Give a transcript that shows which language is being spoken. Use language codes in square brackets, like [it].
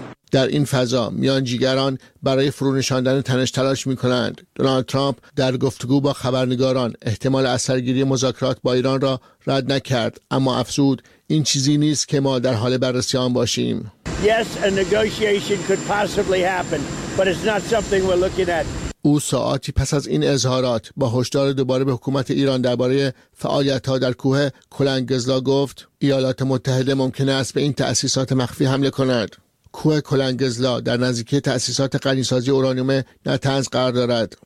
[fa] در این فضا میانجیگران برای فرونشاندن تنش تلاش می‌کنند. دونالد ترامپ در گفتگو با خبرنگاران احتمال اثرگیری مذاکرات با ایران را رد نکرد، اما افزود این چیزی نیست که ما در حال بررسی آن باشیم. [en] Yes, a negotiation could possibly happen, but it's not something we're looking at. [fa] او ساعتی پس از این اظهارات با هشدار دوباره به حکومت ایران درباره فعالیت‌ها در کوه کلنگزلا گفت ایالات متحده ممکن است به این تأسیسات مخفی حمله کند. کوه کلنگزلا در نزدیکی تأسیسات غنی‌سازی اورانیوم نتنز قرار دارد.